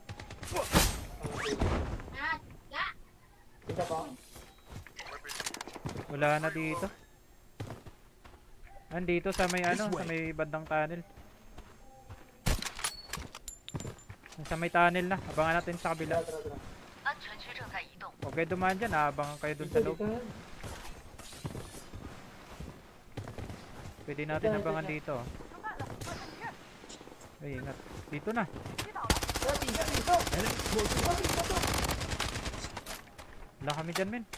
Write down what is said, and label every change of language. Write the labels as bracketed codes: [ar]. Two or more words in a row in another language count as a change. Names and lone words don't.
[tl] Kita pa. Wala na dito. Andito sa may ano, [en] This way. [tl] sa may bandang tunnel. Sa may tunnel na. Abangan natin sa kabila. Tara. [zh] 安全区正在移动， [tl] Huwag kayo dumaan dyan. Abangan kayo dun sa loob. Pwede natin Dito, abangan dito. dito. Ay, ingat. Dito na. [en] Enemy close by. [tl] Wala kami dyan, men.